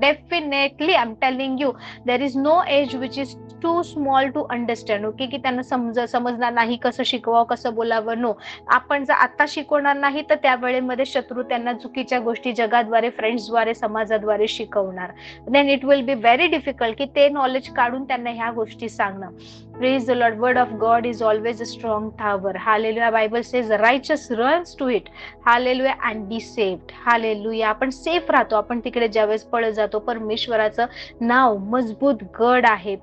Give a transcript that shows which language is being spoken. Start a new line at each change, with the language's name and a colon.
English: Definitely I am telling you, there is no age which is too small to understand.
Marathi: Okay, की त्यांना समजणार नाही, कसं शिकवावं, कसं बोलावं. नो, आपण जर आता शिकवणार नाही तर त्या वेळेमध्ये शत्रू त्यांना चुकीच्या गोष्टी जगाद्वारे, फ्रेंड्सद्वारे, समाजाद्वारे शिकवणार.
English: then it will be very difficult
Marathi: की ते नॉलेज काढून त्यांना ह्या गोष्टी सांगणं.
English: Praise the Lord. Word of God is always a strong tower. Hallelujah. Bible says the righteous runs to it. Hallelujah. And be saved. Hallelujah.
Marathi: आपण safe राहतो. आपण तिकडे ज्यावेळेस पळत जातो, परमेश्वराचं नाव मजबूत गड आहे.